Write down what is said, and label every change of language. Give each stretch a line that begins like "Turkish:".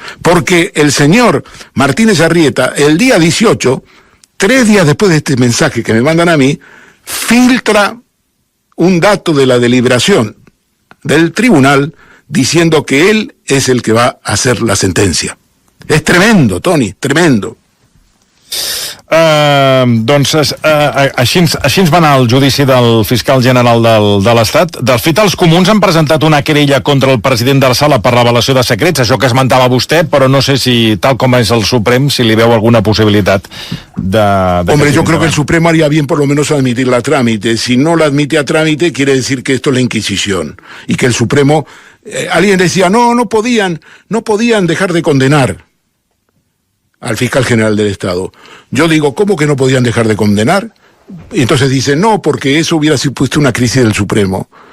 Spanish: Porque el señor Martínez Arrieta, el día 18, 3 días después de este mensaje que me mandan a mí, filtra un dato de la deliberación del tribunal diciendo que él es el que va a hacer la sentencia. Es tremendo, Tony, tremendo.
Catalan: Doncs així ens va anar el judici del fiscal general de l'Estat. De fet, els comuns han presentat una querella contra el president de la Sala per revelació de secrets, això que esmentava vostè, però no sé si, tal com és el Suprem, si li veu alguna possibilitat de
Spanish: Hombre, yo creo que el Supremo haría bien por lo menos admitirla a trámite. Si no la admite a trámite, quiere decir que esto es la Inquisición. Y que el Supremo... alguien decía, no podían dejar de condenar al fiscal general del Estado. Yo digo, ¿cómo que no podían dejar de condenar? Y entonces dicen, no, porque eso hubiera supuesto una crisis del Supremo.